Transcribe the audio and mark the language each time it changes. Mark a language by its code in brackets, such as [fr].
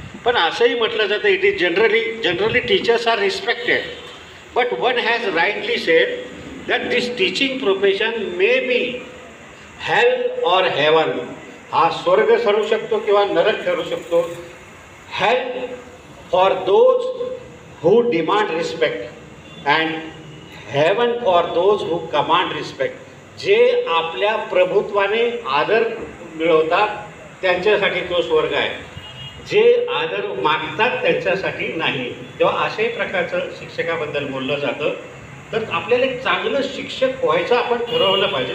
[mr] पण असंही म्हटलं जातं [en] It is generally teachers are respected, but one has rightly said that this teaching profession may be hell or heaven. [mr] हा स्वर्ग ठरू शकतो किंवा नरक ठरू शकतो. [en] hell for those who demand respect and heaven for those who command respect. [mr] जे आपल्या प्रभुत्वाने आदर मिळवतात त्यांच्यासाठी तो स्वर्ग आहे, जे आदर मागतात त्यांच्यासाठी नाही. तेव्हा अशाही प्रकारचं शिक्षकाबद्दल बोललं जातं. तर आपल्याला एक चांगलं शिक्षक व्हायचं आपण ठरवलं पाहिजे.